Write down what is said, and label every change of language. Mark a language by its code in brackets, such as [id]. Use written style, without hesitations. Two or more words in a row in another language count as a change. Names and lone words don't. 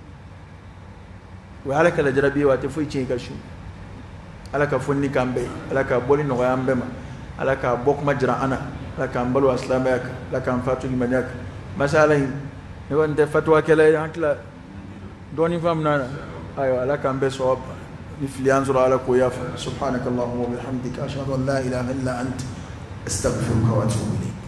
[bm] o ye ala ka lajarabi ye wa a tɛ foyi tiɲɛ i ka su ala ka fonni k'an bɛɛ ala ka bɔli nɔgɔya an bɛɛ ma ala ka bɔ kuma jira an na ala k'an balo silamɛya kan ala k'an fatu limaniya kan masa ala in ne kɔni tɛ fatuwakɛla ye an tila dɔɔnin faamuna na ayiwa ala k'an bɛɛ sɔrɔ ni fili an sɔrɔ ala k'o yafa [ar] سبحانك اللهم وبحمدك أشهد أن لا إله إلا أنت أستغفرك وأتوب